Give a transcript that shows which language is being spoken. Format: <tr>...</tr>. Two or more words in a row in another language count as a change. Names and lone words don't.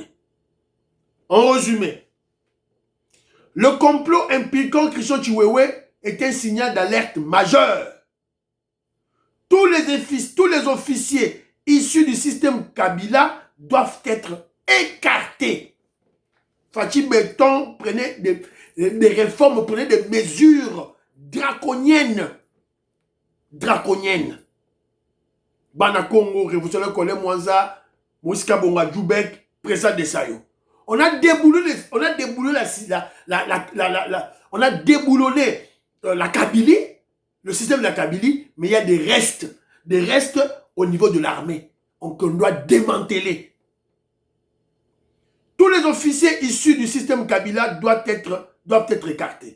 <fr>En résumé, le complot impliquant Christian Chiwewe est un signal d'alerte majeur. Tous les officiers issus du système Kabila doivent être écartés. Fatih Beton prenait des réformes, prenait des mesures draconiennes. Draconiennes. Bana Congo, révolutionnaire Kole Mwanza, Mouska Bonga Djoubek, Presa Desayo. On a déboulonné la Kabylie, le système de la Kabylie, mais il y a des restes au niveau de l'armée qu'on doit démanteler. Tous les officiers issus du système Kabila doivent être écartés.</fr>